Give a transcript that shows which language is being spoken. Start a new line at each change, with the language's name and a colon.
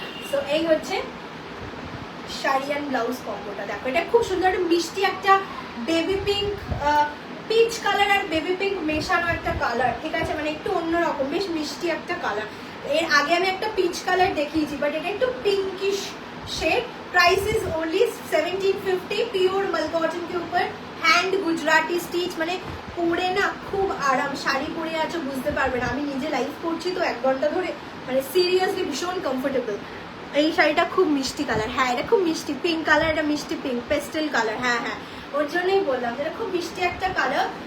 Bangla: তো এই হচ্ছে শাড়ি অ্যান্ড ব্লাউজ কম্বোটা। দেখো এটা খুব সুন্দর, একটা মিষ্টি একটা বেবি পিঙ্ক, পিচ কালার আর বেবি পিঙ্ক মেশানো একটা কালার, ঠিক আছে। মানে একটু অন্যরকম, বেশ মিষ্টি একটা কালার। এর আগে আমি একটা পিচ কালার দেখিয়েছি, বাট এটা একটু pinkish shade.
English: Price is only 1750।
Hindi: Pure मल कॉटन के ऊपर हैंड गुजराती स्टिच,
Bangla: মানে পরে না খুব আরাম। শাড়ি পরে আছো বুঝতে পারবে না, আমি নিজে লাইভ করছি তো 1 ঘন্টা ধরে, মানে সিরিয়াসলি ভীষণ কমফোর্টেবল। এই শাড়িটা খুব মিষ্টি কালার, হ্যাঁ এটা খুব মিষ্টি পিঙ্ক কালার, এটা মিষ্টি পিঙ্ক পেস্টেল কালার, হ্যাঁ হ্যাঁ ওর জন্যই বললাম এটা খুব মিষ্টি একটা কালার।